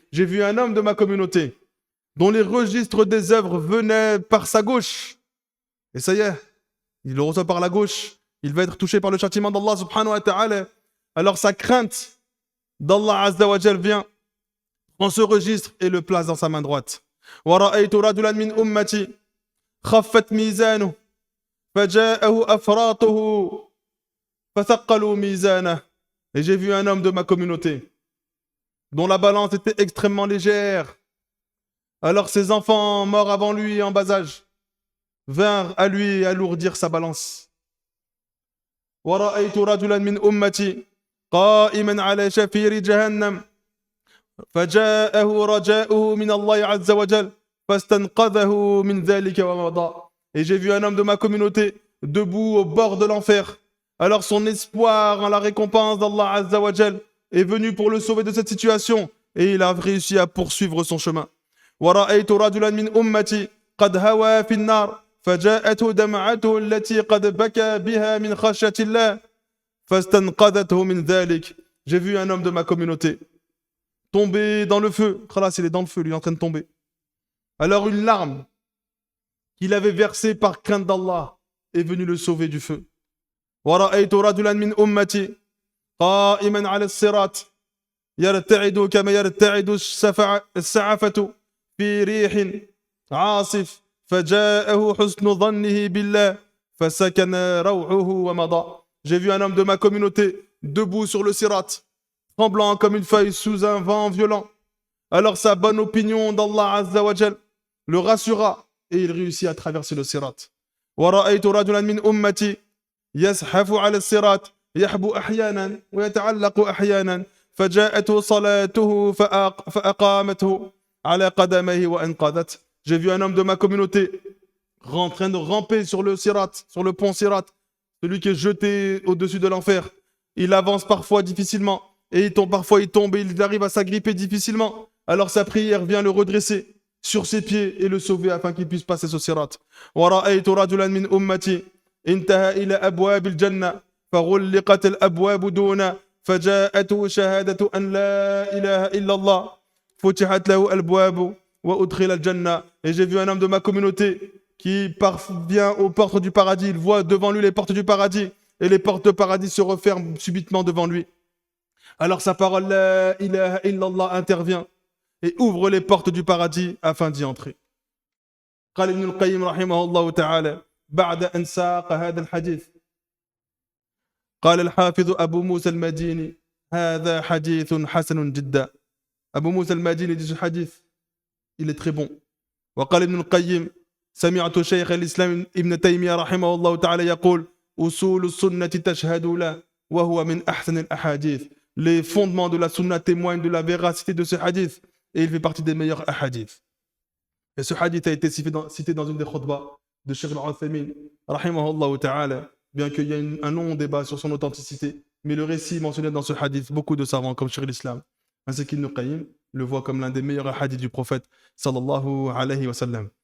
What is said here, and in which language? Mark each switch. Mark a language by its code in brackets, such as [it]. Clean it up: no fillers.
[fr] J'ai vu un homme de ma communauté dont les registres des œuvres venaient par sa gauche. Et ça y est, il le reçoit par la gauche. Il va être touché par le châtiment d'Allah subhanahu wa ta'ala. Alors sa crainte d'Allah Azza wa Jal vient, prend ce registre et le place dans sa main droite. [ar] ورأيت رجلا من أمتي خفت ميزانه فجاءه أفراطه فثقلوا ميزانه. [fr] Et j'ai vu un homme de ma communauté dont la balance était extrêmement légère. Alors ses enfants morts avant lui en bas âge vinrent à lui alourdir sa balance. [ar] ورأيت رجلا من أمتي قائما على شفير جهنم فجاءه رجاؤه من الله عز وجل فاستنقذه من ذلك ومضى. [fr] Et j'ai vu un homme de ma communauté debout au bord de l'enfer. Alors son espoir en la récompense d'Allah Azza wa Jal est venu pour le sauver de cette situation et il a réussi à poursuivre son chemin. [ar] ورأيت رجلا من أمتي قد هوى في النار فجاءته دمعته التي قد بكى بها من خشية الله فاستنقذته من ذلك. [fr] J'ai vu un homme de ma communauté tomber dans le feu. Khalas, il est dans le feu, lui, il est en train de tomber. Alors une larme qu'il avait versée par crainte d'Allah est venue le sauver du feu. [ar] ورأيت رجلا من أمتي قائما على الصراط يرتعد كما يرتعد السعفة في ريح عاصف فجاءه حسن ظنه بالله فسكن روعه ومضى. [fr] J'ai vu un homme de ma communauté debout sur le sirat, tremblant comme une feuille sous un vent violent. Alors sa bonne opinion d'Allah Azza wa Jal le rassura et il réussit à traverser le sirat. [ar] ورأيت رجلا من أمتي يزحف على الصراط يحبو أحيانا ويتعلق أحيانا فجاءته صلاته فأقامته على قدميه وأنقذته. [fr] J'ai vu un homme de ma communauté en train de ramper sur le sirat, sur le pont sirat, celui qui est jeté au-dessus de l'enfer. Il avance parfois difficilement et parfois il tombe et il arrive à s'agripper difficilement. Alors sa prière vient le redresser sur ses pieds et le sauver afin qu'il puisse passer ce sirat. [ar] ورأيت رجلا من أمتي انتهى إلى أبواب الجنة فغلقت الأبواب دونه فجاءته شهادة أن لا إله إلا الله futihat lahu al-abwabu wa udkhila al-jannah. [fr] Et j'ai vu un homme de ma communauté qui parvient aux portes du paradis. Il voit devant lui les portes du paradis. Et les portes du paradis se referment subitement devant lui. Alors sa parole, la ilaha illallah, intervient et ouvre les portes du paradis afin d'y entrer. [ar] قال ابن القيم رحمه الله تعالى بعد أن ساق هذا الحديث قال الحافظ أبو موسى المديني هذا حديث حسن جدا. [fr] أبو موسى المديني dit ce hadith, il est très bon. [ar] وقال ابن القيم سمعت شيخ الإسلام ابن تيمية رحمه الله تعالى يقول أصول السنة تشهد له وهو من أحسن الأحاديث. [fr] Les fondements de la sunna témoignent de la véracité de ce hadith et il fait partie des meilleurs hadiths. Et ce hadith a été cité dans une des khutbahs de Cheikh al-Uthaymin, rahimahullah ta'ala, bien qu'il y ait un long débat sur son authenticité, mais le récit mentionné dans ce hadith, beaucoup de savants comme Cheikh al-Islam, ainsi qu'Ibn Qayyim, le voient comme l'un des meilleurs hadiths du prophète, sallallahu alayhi wa sallam.